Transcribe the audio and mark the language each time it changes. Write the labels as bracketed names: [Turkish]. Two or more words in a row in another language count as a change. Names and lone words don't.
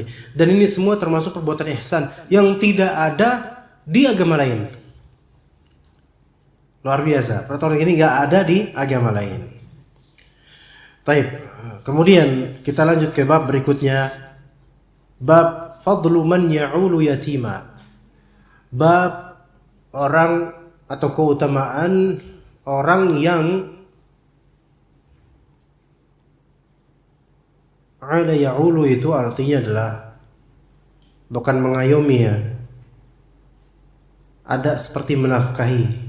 [Indonesian] Dan ini semua termasuk perbuatan ihsan yang tidak ada di agama lain. Luar biasa, peraturan ini nggak ada di agama lain. Baik, kemudian kita lanjut ke bab berikutnya, bab [Arabic] فضل من يعول يتيما. [Indonesian] Bab orang atau keutamaan orang yang ala ya'ulu, itu artinya adalah bukan mengayomi, ya. Ada seperti menafkahi.